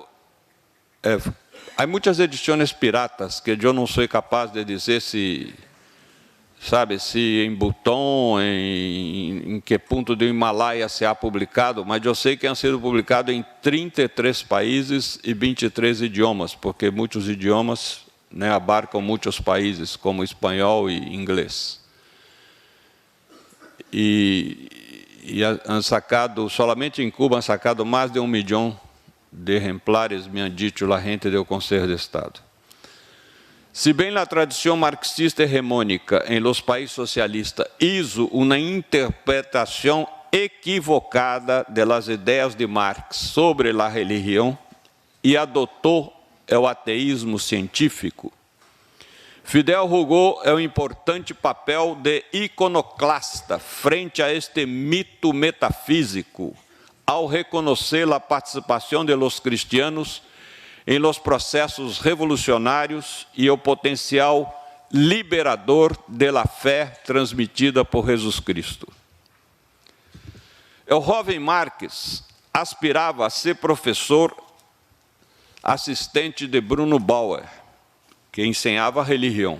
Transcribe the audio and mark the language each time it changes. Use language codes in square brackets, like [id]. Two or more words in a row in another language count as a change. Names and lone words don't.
[pt] Há muitas edições piratas que eu não sou capaz de dizer se em Butão, em que ponto do Himalaia [es] se ha publicado, [pt] mas eu sei que [es] han sido publicados [pt] em 33 países e 23 idiomas, porque muitos idiomas abarcam muitos países, como espanhol e inglês. E [es] han sacado, [pt] somente em Cuba, [es] han sacado [pt] mais de 1 milhão de exemplares, [es] me han dicho [pt] a gente do Conselho de Estado. Se bem a tradição marxista hegemônica em [es] los países socialistas hizo [pt] uma interpretação equivocada das ideias de Marx sobre a religião e adotou o ateísmo científico, Fidel jogou o importante papel de iconoclasta frente a este mito metafísico, ao reconhecer a participação de [es] los cristianos [pt] em los processos revolucionários e o potencial liberador [es] de la [pt] fé transmitida por Jesus Cristo. O jovem Marx aspirava a ser professor assistente de Bruno Bauer, que ensinava religião.